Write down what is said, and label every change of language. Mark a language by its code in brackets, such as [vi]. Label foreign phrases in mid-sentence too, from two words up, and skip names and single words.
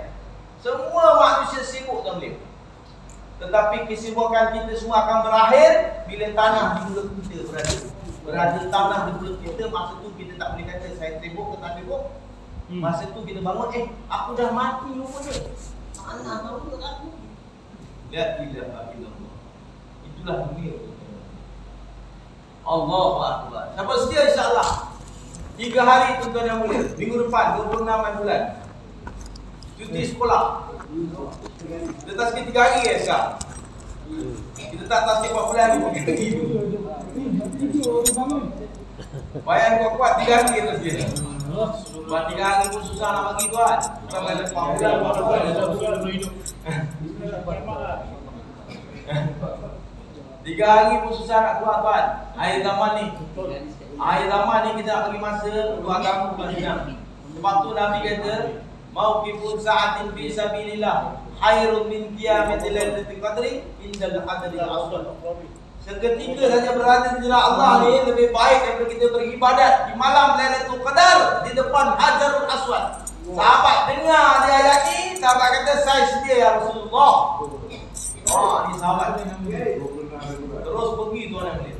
[ms] Semua manusia sibuk, tuan mulia. Tetapi kesibukan kita semua akan berakhir bila tanah di mulut kita berada tanah di mulut kita. Masa tu kita tak boleh kata saya sibuk ke tak sibuk. Masa tu kita bangun, aku dah mati rupanya. Tanah tahu tak aku. [ar] لا إله إلا الله. [ms] Itulah dunia. [ar] الله أكبر. [ms] Siapa sedia insya-Allah? 3 hari tuan-tuan yang mulia. Minggu depan 26 bulan. cuti sekolah. Kita tasbih 3 hari ya, Syah. Kita tak tasbih 4 bulan lagi. Bayar kuat-kuat 3 hari kita tasbih. Buat 3 hari pun susah nak bagi tuan. Bukan bayar 4 bulan. 3 hari pun susah nak keluar tuan. Akhir zaman ni. Akhir zaman ni kita nak bagi masa keluar kampung Madinah. Sebab tu Nabi kata, [ar] موقف ساعة في سبيل الله خير من قيامة ليلة القدر عند القدر الأسود. [ms] Seketika saja berada di jalan Allah ni lebih baik daripada kita beribadat di malam Lailatul Qadar di depan Hajarul Aswad. Sahabat dengar dia ayat ni, sahabat kata saya sedia [ar] يا رسول الله. [ms] Oh, ni sahabat terus pergi tuan yang mulia.